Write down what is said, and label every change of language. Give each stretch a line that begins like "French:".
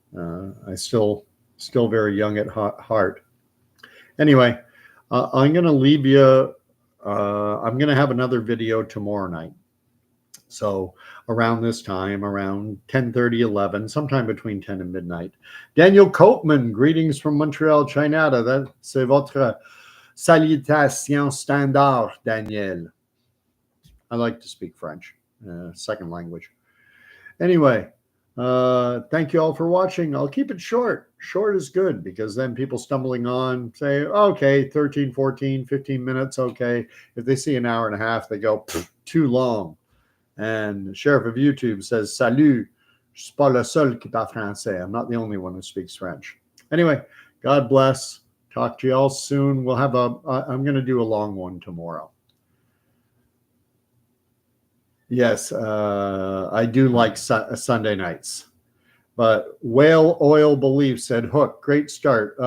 English: I still very young at heart. Anyway, I'm going to leave you. I'm going to have another video tomorrow night. So around this time, around 10:30, 11, sometime between 10 and midnight. Daniel Copeman, greetings from Montreal, Canada.
French: C'est votre salutation standard, Daniel.
English: I like to speak French, second language. Anyway, thank you all for watching. I'll keep it short. Short is good because then people stumbling on say, okay, 13, 14, 15 minutes. Okay. If they see an hour and a half, they go, too long. And the sheriff of YouTube says,
French: Salut, je suis pas le seul qui parle français.
English: I'm not the only one who speaks French. Anyway, God bless. Talk to you all soon. We'll have I'm going to do a long one tomorrow. Yes, I do like Sunday nights. But Whale Oil Belief said, Hook, great start.